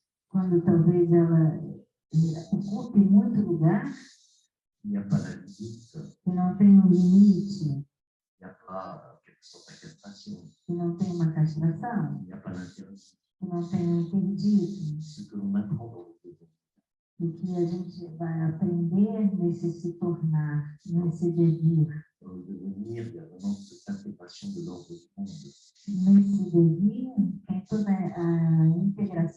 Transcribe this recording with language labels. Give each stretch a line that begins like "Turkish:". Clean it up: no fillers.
Portuguese: quando talvez ela ocupe muito lugar,
French: il n'y a pas la limite,
Portuguese: que não tem um limite,
French: il n'y a pas quelque sorte de castration,
Portuguese: que não tem uma castração,
French: il n'y a pas l'interdit.
Portuguese: que não tem um interdito,
French: Ce que l'on apprend dans le devant,
Portuguese: e que a gente vai aprender nesse se tornar, nesse devir.
French: dans le devenir, il y a vraiment cette intégration de l'ordre du monde.
Portuguese: Nesse devir, tem toda a integração